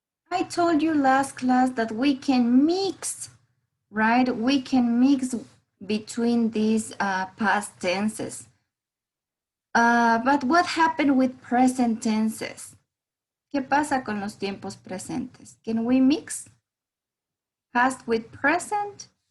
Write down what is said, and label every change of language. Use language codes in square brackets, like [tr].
[en] I told you last class that we can mix, right? We can mix between these past tenses. But what happened with present tenses? [es] ¿Qué pasa con los tiempos presentes? [en] Can we mix past with present?